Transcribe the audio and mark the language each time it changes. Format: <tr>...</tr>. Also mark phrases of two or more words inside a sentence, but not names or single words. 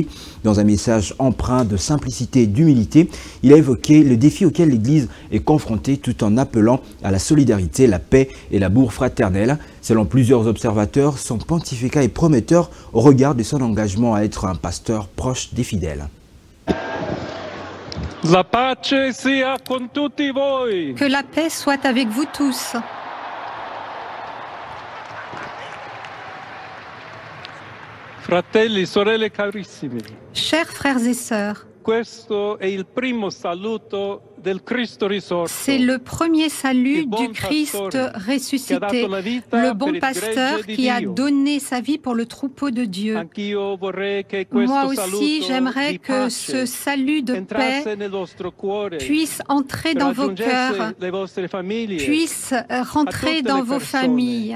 <fr>Dans un message empreint de simplicité et d'humilité, il a évoqué le défi auquel l'Église est confrontée tout en appelant à la solidarité, la paix et l'amour fraternel. Selon plusieurs observateurs, son pontificat est prometteur au regard de son engagement à être un pasteur proche des fidèles.</fr> <it>La pace sia con tutti voi.</it> <fr>Que la paix soit avec vous tous.</fr> <it>Fratelli, sorelle carissimi.</it> <fr>Chers frères et sœurs,</fr> <it>Questo è il primo saluto del Cristo risorto.</it> <fr>c'est le premier salut du Christ ressuscité, le bon pasteur qui a donné sa vie pour le troupeau de Dieu. Moi aussi, j'aimerais que ce salut de paix puisse entrer dans vos cœurs, puisse rentrer dans vos familles.</fr>